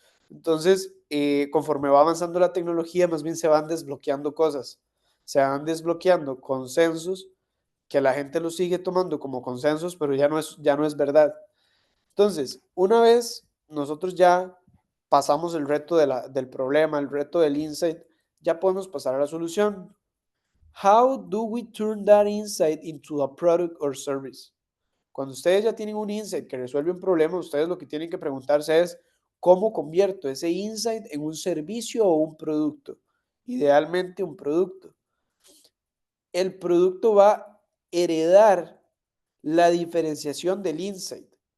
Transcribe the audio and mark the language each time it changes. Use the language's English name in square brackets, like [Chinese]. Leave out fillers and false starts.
[Spanish] Entonces, conforme va avanzando la tecnología, más bien se van desbloqueando cosas, se van desbloqueando consensos que la gente lo sigue tomando como consensos, pero ya no es verdad. Entonces, una vez nosotros ya pasamos el reto del problema, el reto del insight, ya podemos pasar a la solución. [English] How do we turn that insight into a product or service? [Spanish] Cuando ustedes ya tienen un insight que resuelve un problema, ustedes lo que tienen que preguntarse es, ¿cómo convierto ese insight en un servicio o un producto? Idealmente un producto. El producto va a heredar la diferenciación del insight.